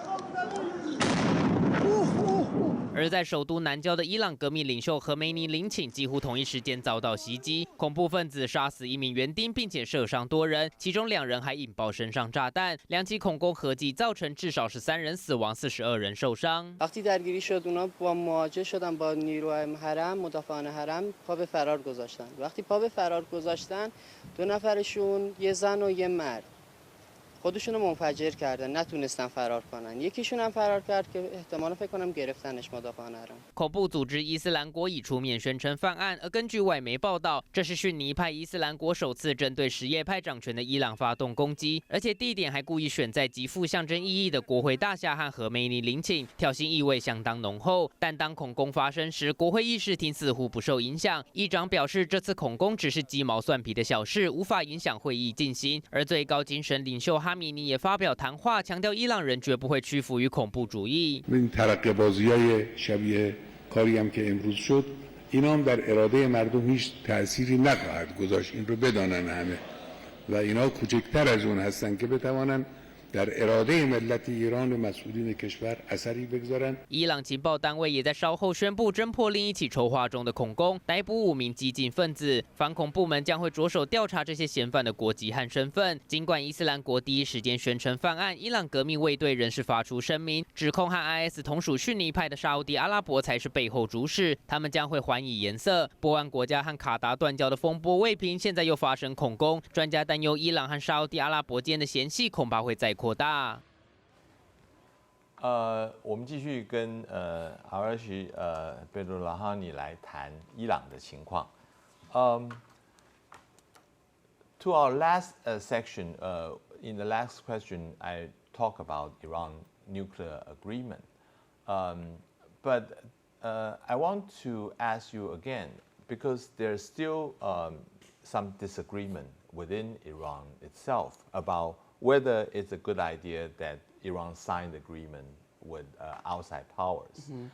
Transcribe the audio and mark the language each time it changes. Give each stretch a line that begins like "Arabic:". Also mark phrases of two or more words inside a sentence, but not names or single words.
Chinese: 而在首都南郊的伊朗革命领袖何梅尼陵寝几乎同一时间遭到袭击，恐怖分子杀死1名园丁，并且射伤多人，其中2人还引爆身上炸弹。2起恐攻合计造成至少13人死亡，42人受伤。
Persian: وقتی درگیری شد اونا با مواجه شدن با نیروهای حرم مدافعان حرم پا به فرار گذاشتن. وقتی پا به فرار گذاشتن 2 نفرشون یه زن و یه مرد خودشونو منفجر کردن نتونستن فرار کنن یکیشون هم فرار کرد که احتمالا فکر کنم گرفتنش مدافعان حرم
Chinese: 恐怖组织伊斯兰国已出面宣称犯案，而根据外媒报道，这是逊尼派伊斯兰国首次针对什叶派掌权的伊朗发动攻击，而且地点还故意选在极富象征意义的国会大厦和何梅尼陵寝，挑衅意味相当浓厚。但当恐攻发生时，国会议事厅似乎不受影响，议长表示这次恐攻只是鸡毛蒜皮的小事，无法影响会议进行。而最高精神领袖哈米尼也发表谈话，强调伊朗人绝不会屈服于恐怖主义。
Persian: کاری هم که امروز شد اینا هم در اراده مردم هیچ تأثیری نخواهد گذاشت این رو بدانن همه و اینا کوچکتر از اون هستن که بتوانن در اراده ملت ایران و مسئولین کشور اثری بگذارن。
Chinese: 伊朗情报单位也在稍后宣布侦破另一起筹划中的恐攻，逮捕5名激进分子。反恐部门将会着手调查这些嫌犯的国籍和身份。尽管伊斯兰国第一时间宣称犯案，伊朗革命卫队仍是发出声明，指控和 IS 同属逊尼派的沙烏地阿拉伯才是背后主使，他们将会还以颜色。波湾国家和卡达断交的风波未平，现在又发生恐攻，专家担忧伊朗和沙烏地阿拉伯间的嫌隙恐怕会再扩大。我们继续跟Arash Beidollahkhani 来谈伊朗的情况。To
English: our last section, in the last question, I talk about Iran nuclear agreement, but I want to ask you again because there's still some disagreement within Iran itself about whether it's a good idea that Iran signed agreement with outside powers.